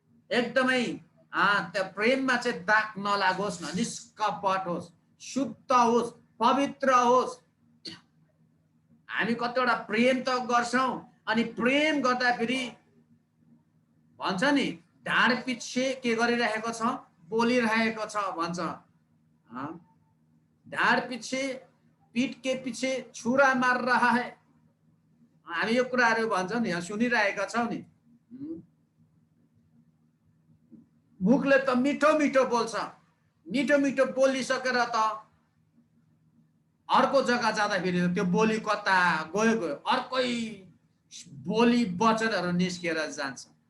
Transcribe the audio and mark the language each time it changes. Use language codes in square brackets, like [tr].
[ne] एकदमै त्यो प्रेममा चाहिँ दाग नलागोस् न, निष्कपट होस्, शुद्ध होस्, पवित्र होस्। हामी कतिवटा प्रेम त गर्छौं, अनि प्रेम गर्दा फेरि भन्छ नि ढाड पछि के गरिरहेको छ, बोलिरहेको छ भन्छ। ढाड पछि, [hi] पीठ के पीछे छुरा मार रहा है। [ne] हामी यो कुराहरू भन्छौं नि, यहाँ सुनिरहेका छौं नि। मुखले त मिठो मिठो बोल्छ, मिठो मिठो बोलिसकेर त अर्को जग्गा जाँदाखेरि त्यो बोली कता गयो गयो, अर्कै बोली वचनहरू निस्केर जान्छ।